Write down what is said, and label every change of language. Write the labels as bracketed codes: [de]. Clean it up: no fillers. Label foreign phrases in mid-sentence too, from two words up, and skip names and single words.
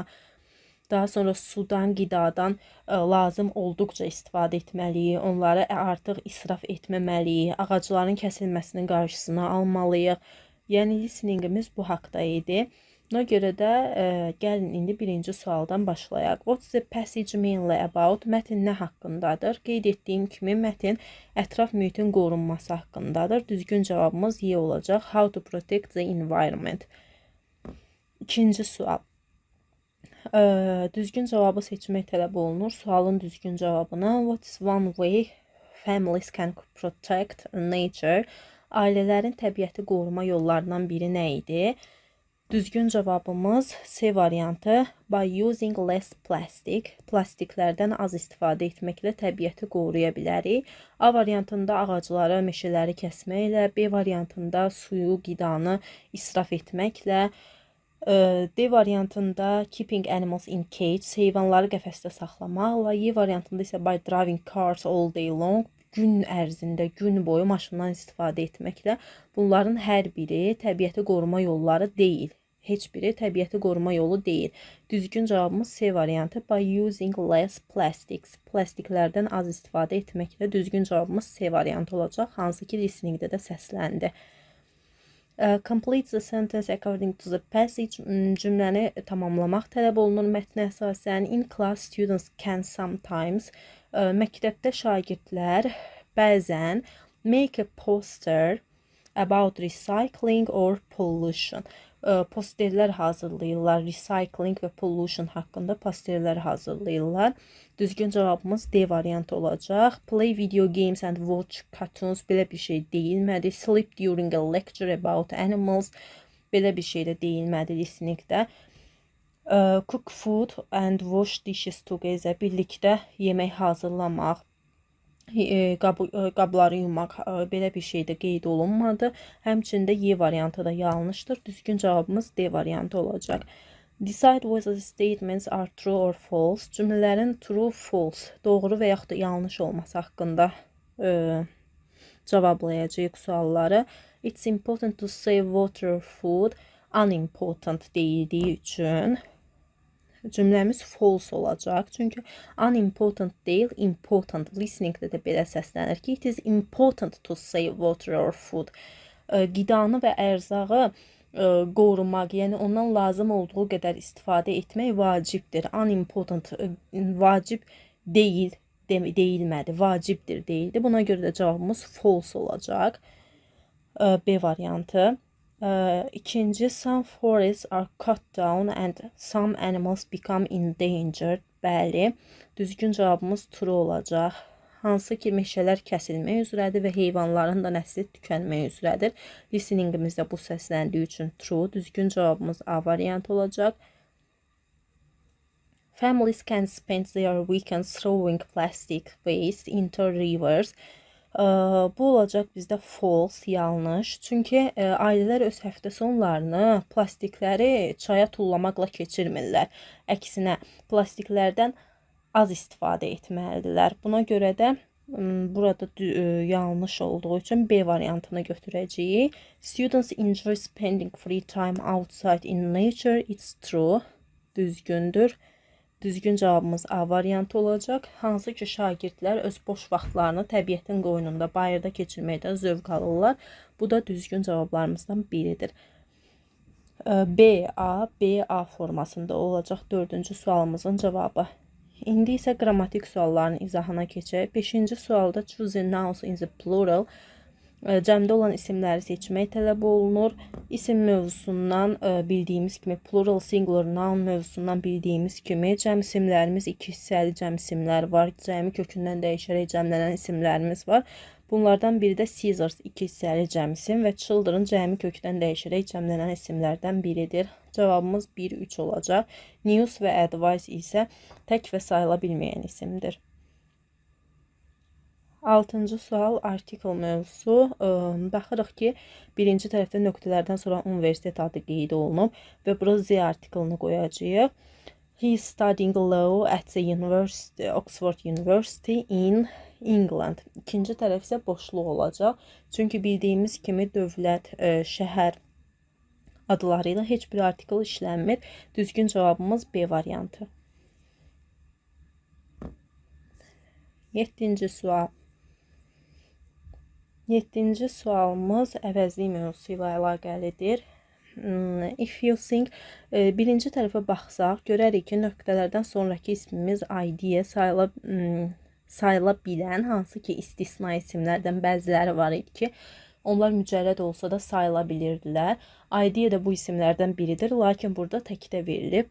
[az] Daha sonra sudan, qidadan lazım olduqca istifadə etməliyik. Onları artıq israf etməməliyik. Ağacların kəsilməsinin qarşısını almalıyıq. Yəni, listeningimiz bu haqda idi. Buna görə də gəlin indi birinci sualdan başlayaq. [en] What's the passage mainly about? [az] Mətin nə haqqındadır? Qeyd etdiyim kimi mətin ətraf mühitin qorunması haqqındadır. Düzgün cavabımız Y olacaq. [en] How to protect the environment. [az] İkinci sual. Düzgün cavabı seçmək tələb olunur. Sualın düzgün cavabını [en] What's one way families can protect nature? [az] Ailələrin təbiəti qoruma yollarından biri nə idi? Düzgün cavabımız C variantı. [en] By using less plastic. [az] Plastiklərdən az istifadə etməklə təbiəti qoruya bilərik. A variantında ağacları, meşələri kəsməklə, B variantında suyu, qidanı israf etməklə, D variantında [en] keeping animals in cage, [az] heyvanları qəfəsdə saxlamaqla, Y variantında isə [en] by driving cars all day long, [az] gün ərzində, gün boyu maşından istifadə etməklə. Bunların hər biri təbiəti qoruma yolları deyil. Heç biri təbiəti qoruma yolu deyil. Düzgün cavabımız C variantı. [en] By using less plastics. [az] Plastiklərdən az istifadə etməklə düzgün cavabımız C variantı olacaq. Hansı ki, listeningdə də səsləndi. [en] Complete the sentence according to the passage. [az] Cümləni tamamlamaq tələb olunur mətnə əsasən. [en] In class, students can sometimes. [az] Məktəbdə şagirdlər bəzən [en] make a poster about recycling or pollution. [az] Posterlər hazırlayırlar. Recycling və pollution haqqında posterlər hazırlayırlar. Düzgün cavabımız D variantı olacaq. [en] Play video games and watch cartoons. [az] Belə bir şey deyilmədi. [en] Sleep during a lecture about animals. [az] Belə bir şey də deyilmədi listeningdə. [en] Cook food and wash dishes together. [az] Birlikdə yemək hazırlamaq, qabları yumaq, belə bir şey də qeyd olunmadı. Həmçində Y variantı da yanlışdır. Düzgün cavabımız D variantı olacaq. [en] Decide whether the statements are true or false. [az] Cümlələrin [en] true, false, [az] doğru və yaxud da yanlış olması haqqında cavablayacağıq sualları. [en] It's important to save water, food. [az] Unimportant deyildiyi üçün cümləmiz false olacaq. Çünki unimportant deyil, important. Listeningdə də belə səslənir ki, [en] it is important to save water or food. [az] Qidanı və ərzağı qorumaq, yəni ondan lazım olduğu qədər istifadə etmək vacibdir. Unimportant, vacib deyil, deyilmədi, vacibdir deyildi. Buna görə də cavabımız false olacaq. B variantı. İkinci, [en] some forests are cut down and some animals become endangered. [az] Bəli, düzgün cavabımız true olacaq. Hansı ki, meşələr kəsilmək üzrədir və heyvanların da nəsli tükənmək üzrədir. Listeningimizdə bu səsləndiyi üçün true. Düzgün cavabımız A variantı olacaq. [en] Families can spend their weekends throwing plastic waste into rivers. [az] Bu olacaq bizdə false, yanlış. Çünki ailələr öz həftə sonlarını plastikləri çaya tullamaqla keçirmirlər. Əksinə, plastiklərdən az istifadə etməlidirlər. Buna görə də burada yanlış olduğu üçün B variantını götürəcəyik. [en] Students enjoy spending free time outside in nature. It's true. [az] Düzgündür. Düzgün cavabımız A variantı olacaq. Hansı ki, şagirdlər öz boş vaxtlarını təbiətin qoynunda, bayırda keçirməkdən zövq alırlar. Bu da düzgün cavablarımızdan biridir. B-A formasında olacaq 4-cü sualımızın cavabı. İndi isə qrammatik sualların izahına keçək. 5-ci sualda [en] choose nouns in the plural. [az] Cəmdə olan isimləri seçmək tələb olunur. İsim mövzusundan bildiyimiz kimi, [en] plural singular noun [az] mövzusundan bildiyimiz kimi cəm isimlərimiz 2 hissəli cəm isimlər var. Cəmi kökündən dəyişərək cəmlənən isimlərimiz var. Bunlardan biri də scissors 2 hissəli cəm isim və children cəmi kökdən dəyişərək cəmlənən isimlərdən biridir. Cavabımız 1-3 olacaq. News və advice isə tək və sayıla bilməyən isimdir. 6-cı sual article mövzusu. Baxırıq ki, birinci tərəfdə nöqtələrdən sonra universitet adı qeyd olunub və bura [en] the article- [az] ını qoyacağıq. [en] He is studying law at the university, Oxford University in England. [az] İkinci tərəf isə boşluq olacaq. Çünki bildiyimiz kimi dövlət, şəhər adları ilə heç bir artikel işlənmir. Düzgün cavabımız B variantı. 7-ci sual. 7-ci sualımız əvəzlik mövzusu ilə əlaqəlidir. [en] If you think, [az] birinci tərəfə baxsaq, görərik ki, nöqtələrdən sonraki ismimiz ID-yə sayıla bilən, hansı ki istisna isimlərdən bəziləri var idi ki, onlar mücərrəd olsa da sayıla bilirdilər. ID də bu isimlərdən biridir, lakin burada təkdə verilib.